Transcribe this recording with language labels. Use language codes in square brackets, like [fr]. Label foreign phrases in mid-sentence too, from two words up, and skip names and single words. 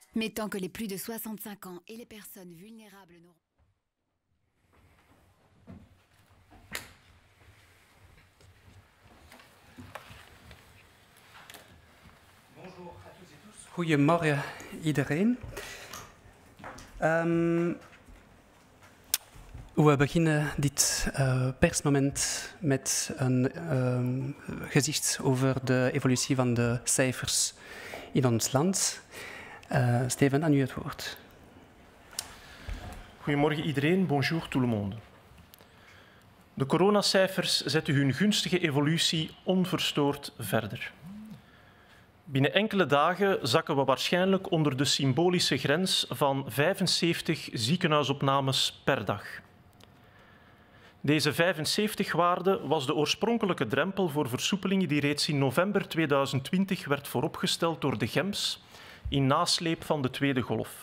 [fr] Mais tant que les plus de 65 ans et les personnes vulnérables n'auront... [nl] Goedemorgen iedereen. We beginnen dit persmoment met een gezicht over de evolutie van de cijfers in ons land. Steven, aan u het woord. Goedemorgen iedereen, [fr] bonjour tout le monde. [nl] De coronacijfers zetten hun gunstige evolutie onverstoord verder. Binnen enkele dagen zakken we waarschijnlijk onder de symbolische grens van 75 ziekenhuisopnames per dag. Deze 75-waarde was de oorspronkelijke drempel voor versoepelingen die reeds in november 2020 werd vooropgesteld door de GEMS in nasleep van de tweede golf.